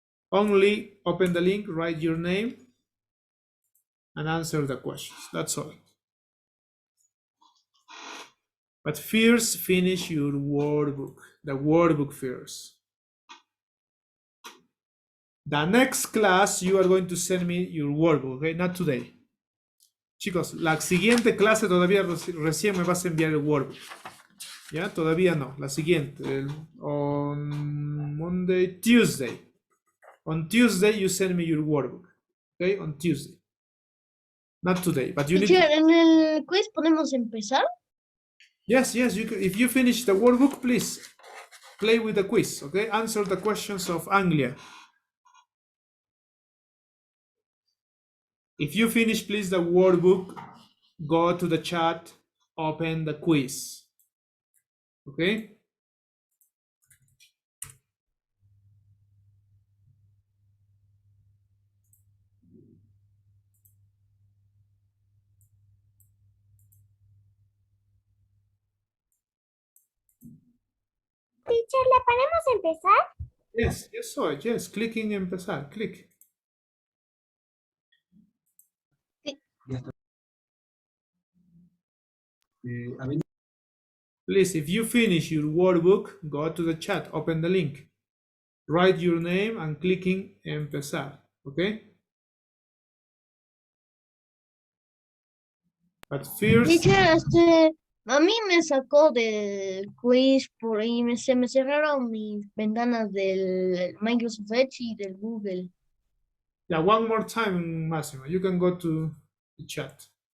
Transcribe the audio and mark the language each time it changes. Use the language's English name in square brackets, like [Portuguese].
[English] Only open the link, write your name, and answer the questions. That's all. But first, finish your workbook. The workbook first. The next class, you are going to send me your workbook, okay? Not today. [Spanish] Chicos, la siguiente clase todavía recién me vas a enviar el workbook. ¿Ya? Todavía no. La siguiente. [English] On Monday, Tuesday. On Tuesday, you send me your workbook. Okay? On Tuesday. Not today, but you need Teacher, to... [Spanish] ¿en el quiz podemos empezar? [English] Yes, you can, if you finish the workbook, please play with the quiz, okay? Answer the questions of Anglia. If you finish, please, the workbook, go to the chat, open the quiz, okay? [Spanish] Teacher, ¿le podemos empezar? [English] Yes, yes, clicking empezar, click. Please, if you finish your workbook, go to the chat, open the link, write your name and clicking empezar, okay? But first, [Spanish] Teacher, a mí me sacó del quiz por ahí, se me cerraron mis ventanas del Microsoft Edge y del Google. [English] yeah, one more time, Massimo, you can go to the chat.